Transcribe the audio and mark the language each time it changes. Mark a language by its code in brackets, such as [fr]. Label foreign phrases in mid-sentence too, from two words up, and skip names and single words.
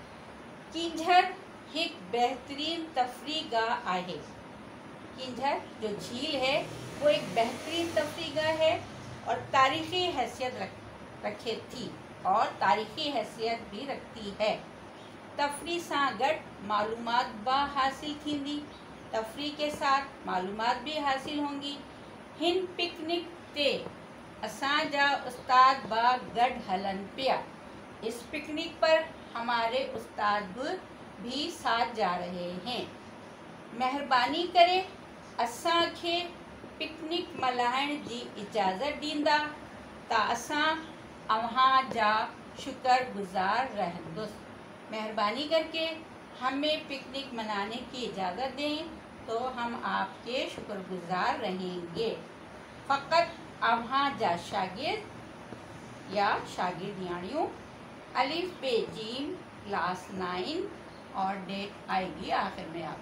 [sd] कींझड़ एक बेहतरीन तफरीह गाह आहे। [hi] कींझड़ जो झील है वो एक बेहतरीन तफरीह गाह है और तारीखी हैसियत रखे थी और तारीखी हैसियत भी रखती है। [sd] तफरीह सां गॾु मालूमात बा हासिल थींदी, [hi] तफरीह के साथ मालूमात भी हासिल होंगी। [sd] हिन पिकनिक ते असांजा उस्ताद बा गॾु हलन पिया। [hi] इस पिकनिक पर हमारे उस्ताद भी साथ जा रहे हैं। [sd] मेहरबानी करे असांखे पिकनिक मल्हाइण जी इजाज़त ॾींदा त असां अव्हां जा शुक्रगुज़ार रहंदुसि। [hi] मेहरबानी करके हमें पिकनिक मनाने की इजाज़त दें तो हम आपके शुक्रगुज़ार रहेंगे। [sd] फ़कत अव्हां जा शागिर्द या शागिर्दियाणियों अलिफ बे जीम [hi] क्लास 9 और डेट आएगी आखिर में आप।